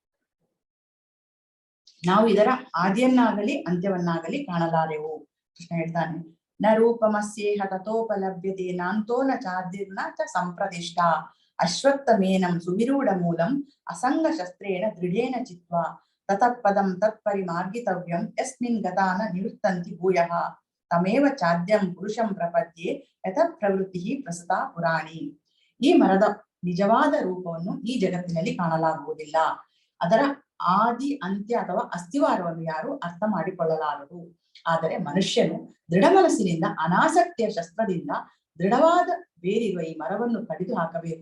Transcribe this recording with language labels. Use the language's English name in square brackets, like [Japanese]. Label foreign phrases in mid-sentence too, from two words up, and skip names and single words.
[Kannada] ನಾವು ಇದರ ಆದಿಯನ್ನಾಗಲಿ ಅಂತ್ಯವನ್ನಾಗಲಿ ಕಾಣಲಾರೆವು. [Sanskrit] ಕೃಷ್ಣ ಹೇಳ್ತಾನೆ, ನ ರೂಪಮಸ್ಯೇಹ ತಥೋಪಲಭ್ಯತೆ ನಾಂತೋ ನ ಚಾದಿರ್ನ ಚ ಸಂಪ್ರದಿಷ್ಟ ಅಶ್ವತ್ಥಮೇನಂ ಸುವಿರೂಢ ಮೂಲಂ ಅಸಂಗ ಶಸ್ತ್ರೇಣ ದೃಢೇನ ಚಿತ್ವಾ ತತಃಪದಂ ತತ್ಪರಿಮಾರ್ಗಿತವ್ಯಂ ಯಸ್ಮಿನ್ ಗತಾನ ನಿವೃತ್ತಂತಿ ಭೂಯಃ ತಮೇವ ಚಾದ್ಯಂ ಪುರುಷಂ ಪ್ರಪದ್ಯೆ ಯಥ ಪ್ರವೃತ್ತಿ ಪ್ರಸತಾ ಪುರಾಣಿ. [Kannada] ಈ ಮರದ ನಿಜವಾದ ರೂಪವನ್ನು ಈ ಜಗತ್ತಿನಲ್ಲಿ ಕಾಣಲಾಗುವುದಿಲ್ಲ. ಅದರ ಆದಿ ಅಂತ್ಯ ಅಥವಾ ಅಸ್ತಿವಾರವನ್ನು ಯಾರು ಅರ್ಥ ಮಾಡಿಕೊಳ್ಳಲಾರರು. ಆದರೆ ಮನುಷ್ಯನು ದೃಢ ಮನಸ್ಸಿನಿಂದ ಅನಾಸಕ್ತಿಯ ಶಸ್ತ್ರದಿಂದ ದೃಢವಾದ ಬೇರಿರುವ ಈ ಮರವನ್ನು ಕಡಿದು ಹಾಕಬೇಕು.